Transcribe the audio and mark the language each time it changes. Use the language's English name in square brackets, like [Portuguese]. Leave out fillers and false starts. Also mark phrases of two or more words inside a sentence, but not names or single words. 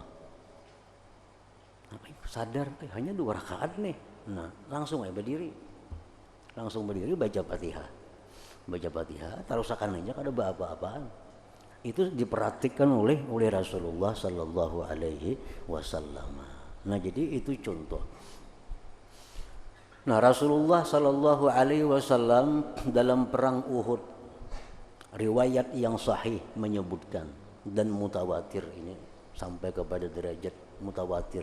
[Banjar] Nah, sadar hanya 2 rakaat nih. Nah langsung aja berdiri, baca Fatihah. Baca Fatihah, tarusakan aja kada apa-apaan. Itu diperhatikan oleh Rasulullah [Arabic] صلى الله عليه وسلم. [Banjar] Nah jadi itu contoh. Nah Rasulullah [Arabic] صلى الله عليه وسلم [Banjar] dalam perang Uhud, riwayat yang sahih menyebutkan dan mutawatir, ini sampai kepada derajat mutawatir.